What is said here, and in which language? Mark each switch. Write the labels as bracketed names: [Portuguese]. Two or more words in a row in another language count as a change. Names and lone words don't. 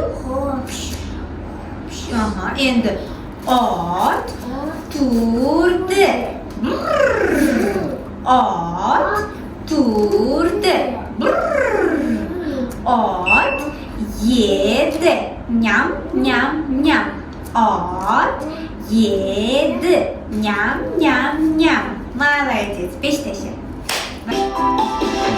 [Uzbek] Pish. Endi ot turdi. Ot turdi. Ot yedi. Nyam nyam nyam. Ot yedi. Nyam nyam nyam. [Russian] Молодец. [Uzbek] Besh tasha.